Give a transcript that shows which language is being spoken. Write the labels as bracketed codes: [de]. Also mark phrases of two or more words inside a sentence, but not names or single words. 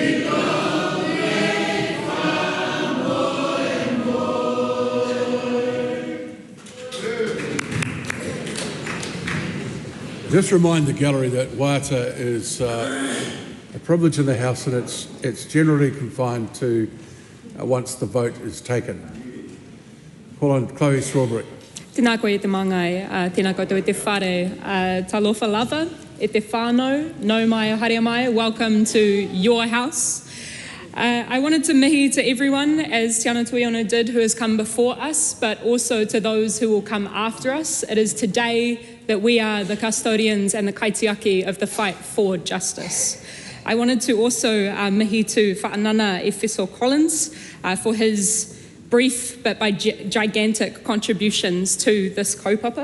[en] Just remind the gallery that waiata is a privilege in the House, and it's generally confined to once the vote is taken. Call on Chloe Strawberry. [mi] Tēnā koe e te mangai, tēnā koutou e te whare, [sm] talofa lava, [mi] e te whānau, nau mai, haere mai, [en] welcome to your house. I wanted to mihi to everyone, as Tiana Tuiono did, who has come before us, but also to those who will come after us. It is today that we are the custodians and the kaitiaki of the fight for justice. I wanted to also mihi to Whaanana Efeso Collins for his brief but by gigantic contributions to this kaupapa.